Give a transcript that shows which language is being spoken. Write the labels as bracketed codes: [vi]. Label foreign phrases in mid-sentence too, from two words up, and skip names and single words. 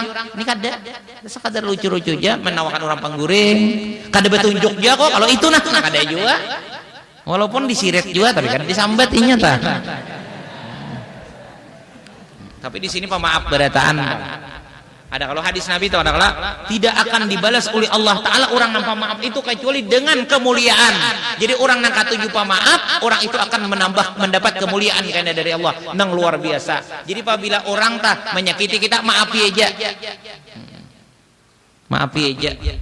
[bjn] Ini kada sekadar lucu-lucu aja menawarkan orang pangguring, kada betunjuk juga kok. Kalau itu nah kada juga. Walaupun disiret juga tapi kan disambat inya tah. Tapi di sini pemaaf berataan. [id] Ada kalau hadis Nabi itu ada kalau tidak akan dibalas oleh Allah Ta'ala orang yang pemaaf itu kecuali dengan kemuliaan. [bjn] Jadi orang yang katuju pemaaf, orang itu akan mendapat kemuliaan karena dari Allah nang luar biasa. Jadi apabila orang tak menyakiti kita, maafi aja. Maafi aja.